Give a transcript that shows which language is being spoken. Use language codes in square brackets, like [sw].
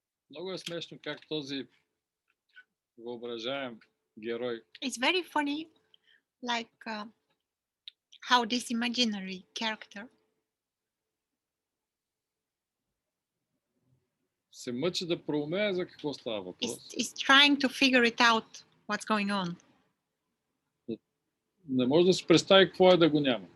[bg] Много е смешно как този въображаем герой. [en] It's very funny, like how this imaginary character [bg] Се мъчи да проумее за какво става въпрос. [en] is trying to figure it out what's going on. [bg] Не може да си представи какво е да го няма.